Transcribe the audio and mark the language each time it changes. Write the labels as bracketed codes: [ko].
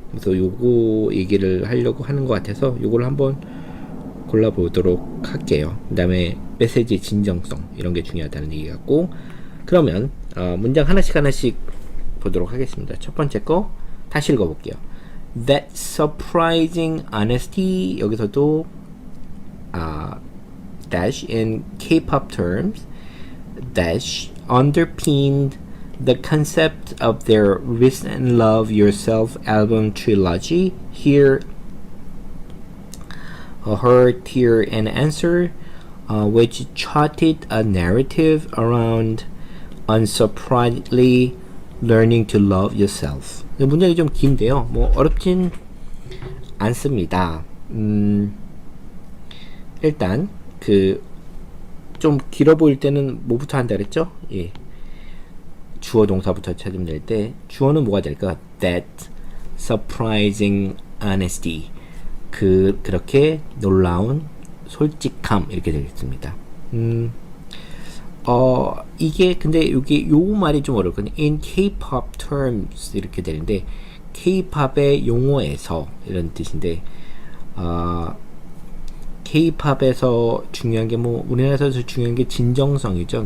[ko] 그래서 요거 얘기를 하려고 하는 것 같아서 요걸 한번 골라보도록 할게요. 그 다음에 메시지 진정성, 이런 게 중요하다는 얘기 같고, 그러면 문장 하나씩 보도록 하겠습니다. 첫 번째 거 다시 읽어볼게요. [en] That surprising honesty, [ko] 여기서도 [en] dash in K-pop terms dash underpinned the concept of their recent Love Yourself album trilogy. Here, Her, Tear and Answer, which charted a narrative around unsurprisingly learning to love yourself. [ko] 문장이 좀 긴데요. 뭐 어렵진 않습니다. 일단 좀 길어 보일 때는 뭐부터 한다 그랬죠? 예. 주어 동사부터 찾으면 될 때, 주어는 뭐가 될까? [en] That surprising honesty. [ko] 그렇게 놀라운 솔직함, 이렇게 되겠습니다. 이게 근데 요 말이 좀 어렵거든요. [en] In K-pop terms [ko] 이렇게 되는데, K-팝의 용어에서 이런 뜻인데, K-팝에서 중요한 게 뭐 우리나라에서 중요한 게 진정성이죠.